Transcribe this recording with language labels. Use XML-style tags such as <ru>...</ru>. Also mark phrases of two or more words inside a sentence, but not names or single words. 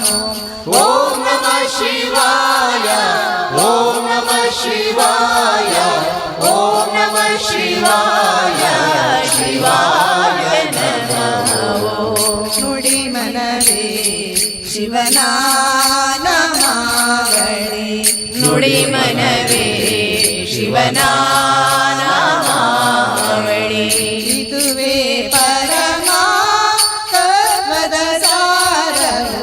<sa>ಓಂ ನಮಃ ಶಿವಾಯ ಓಂ ನಮಃ ಶಿವಾಯ ಓಂ ನಮಃ ಶಿವಾಯ ಶಿವಾಯ ನಮಃ</sa> <kn>ನುಡಿ ಮನವೇ ಶಿವನಾಮವಳಿ ನುಡಿ ಮನವೇ ಶಿವನಾಮವಳಿ ಇದುವೇ ಪರಮ ತತ್ವದ ಸಾರವು</kn>